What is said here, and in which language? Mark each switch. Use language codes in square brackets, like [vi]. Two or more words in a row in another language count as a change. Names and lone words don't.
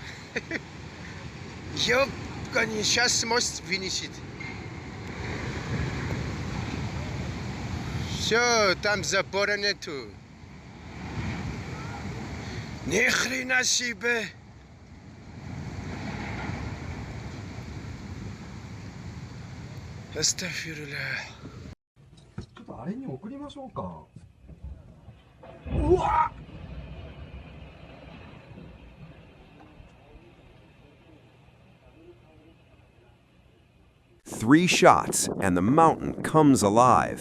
[ru] Ёбкани, сейчас мост вынесет. Все, там запора нету. Ни хрена себе. Астафирулlah. [ja] ちょっとあれに送りましょうか。 [en] 3 shots, and the mountain comes alive.